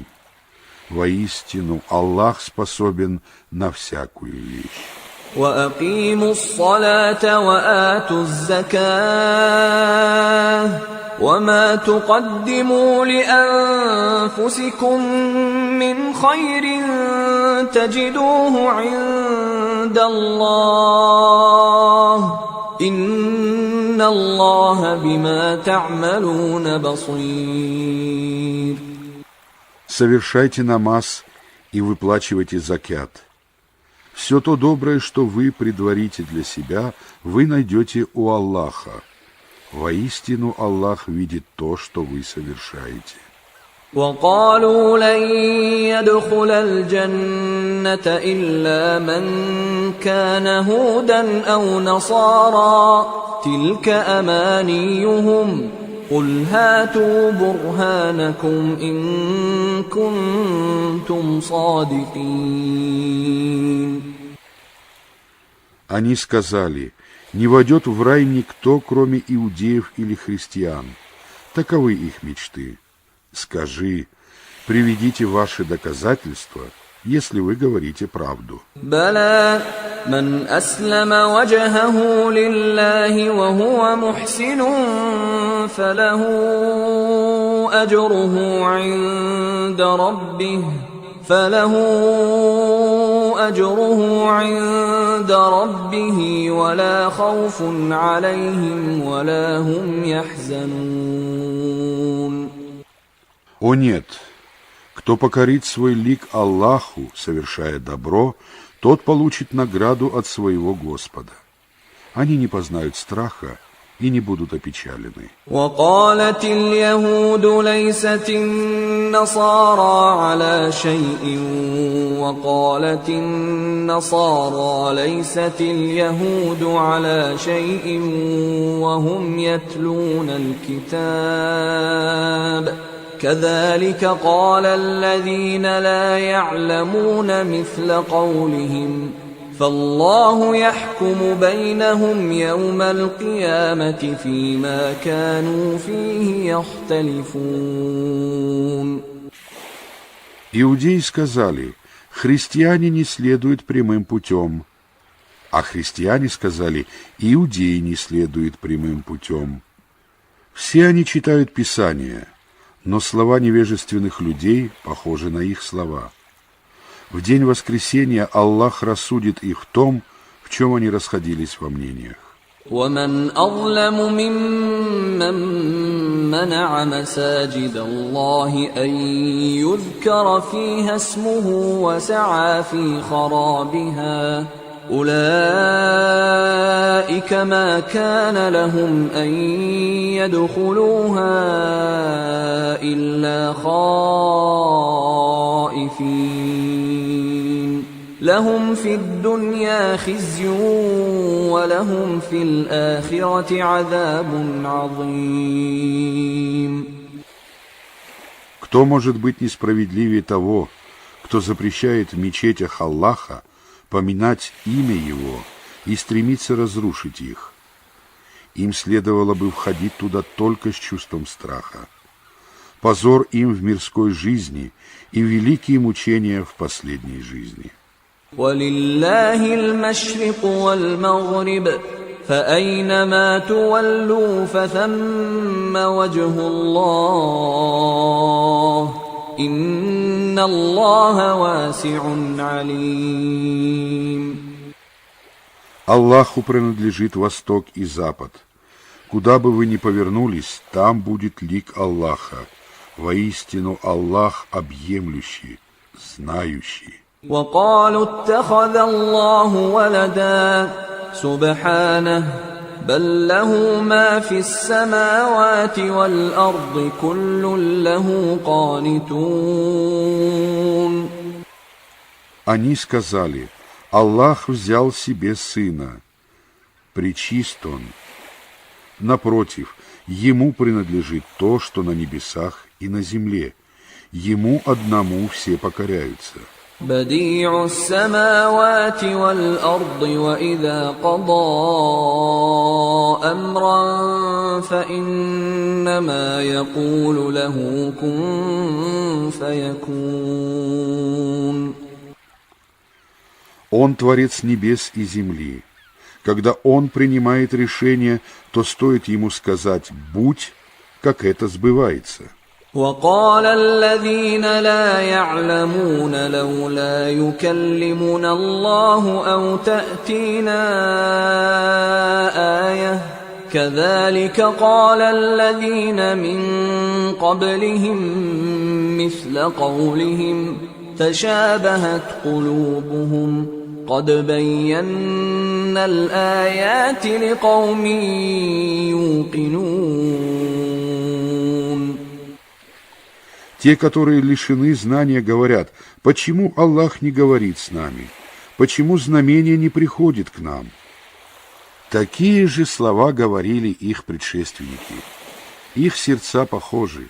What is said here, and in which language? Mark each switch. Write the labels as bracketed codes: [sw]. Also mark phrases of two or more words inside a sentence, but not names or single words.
[ru] Воистину, Аллах способен на всякую вещь. [ar] وأقيموا الصلاة وآتوا الزكاة وما تقدموا لأنفسكم من خير تجدوه عند الله إن الله بما تعملون بصير. [ru] Совершайте намаз и выплачивайте закят. Все то доброе, что вы предварите для себя, вы найдете у Аллаха. Воистину Аллах видит то, что вы совершаете. [ar] وقالوا لن يدخل الجنة إلا من كان هودا أو نصارى تلك أمانيهم قل هاتوا برهانكم إن كنتم صادقين. [ru] Они сказали: не войдет в рай никто, кроме иудеев или христиан. Таковы их мечты. Скажи: приведите ваши доказательства, если вы говорите правду. [ar] بلى من أسلم وجهه لله وهو محسن فله أجره عند ربه ولا خوف عليهم ولا هم يحزنون. [ru] О нет! Кто покорит свой лик Аллаху, совершая добро, тот получит награду от своего Господа. Они не познают страха и не будут опечалены. [ar] وقالت اليهود ليست النصارى على شيء وقالت النصارى ليست اليهود على شيء وهم يتلون الكتاب كذلك قال الذين لا يعلمون مثل قولهم فالله يحكم بينهم يوم القيامة فيما كانوا فيه يختلفون. [ru] Иудеи сказали: христиане не следуют прямым путем. А христиане сказали: иудеи не следуют прямым путем. Все они читают Писание, но слова невежественных людей похожи на их слова. В день воскресения Аллах рассудит их в том, в чем они расходились во мнениях. [ar] ومن أظلم ممن منع مساجد الله أن يذكر فيها اسمه وسعى في خرابها أولئك ما كان لهم أن يدخلوها إلا خائفين لهم في الدنيا خزي ولهم في الآخرة عذاب عظيم. [ru] Кто может быть несправедливее того, кто запрещает в мечетях Аллаха поминать имя Его и стремится разрушить их? Им следовало бы входить туда только с чувством страха. Позор им в мирской жизни и великие мучения в последней жизни. [ar] ولله المشرق والمغرب فأينما تولوا فثم وجه الله إن الله واسع عليم. [ru] Аллаху принадлежит восток и запад. Куда бы вы ни повернулись, там будет лик Аллаха. Воистину Аллах объемлющий, знающий. [ar] وقالوا اتخذ الله ولدا سبحانه بل له ما في السماوات والأرض كل له قانتون. [ru] Они сказали: Аллах взял себе сына. Пречист он. Напротив, ему принадлежит то, что на небесах и на земле. Ему одному все покоряются. [ar] بديع السماوات والأرض وإذا قضى أمرا فإنما يقول له كن فيكون. [ru] Он творец небес и земли. Когда он принимает решение, то стоит ему сказать «будь», как это сбывается. [ar] وقال الذين لا يعلمون لولا يكلمنا الله أو تأتينا آية كذلك قال الذين من قبلهم مثل قولهم تشابهت قلوبهم قد بينا الآيات لقوم يوقنون. [ru] Те, которые лишены знания, говорят: почему Аллах не говорит с нами? Почему знамение не приходит к нам? Такие же слова говорили их предшественники. Их сердца похожи.